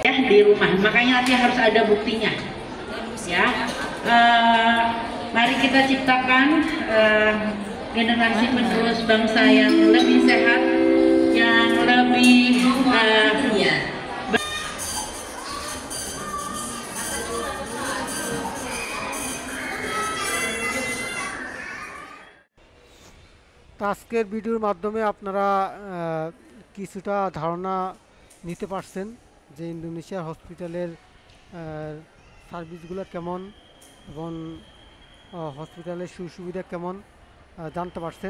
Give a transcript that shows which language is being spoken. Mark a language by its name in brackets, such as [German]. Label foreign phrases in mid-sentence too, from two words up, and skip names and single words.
[Indonesian] di rumah. Makanya nanti harus ada buktinya. Ya, mari kita ciptakan generasi penerus bangsa yang lebih sehat, yang lebih [Bangla] তো আজকের ভিডিওর মাধ্যমে আপনারা কিছুটা ধারণা নিতে পারছেন যে ইন্দোনেশিয়ার [English] hospital-er service-gulo [Bangla] কেমন এবং হসপিটালের সুবিধা কেমন জানতে পারছেন।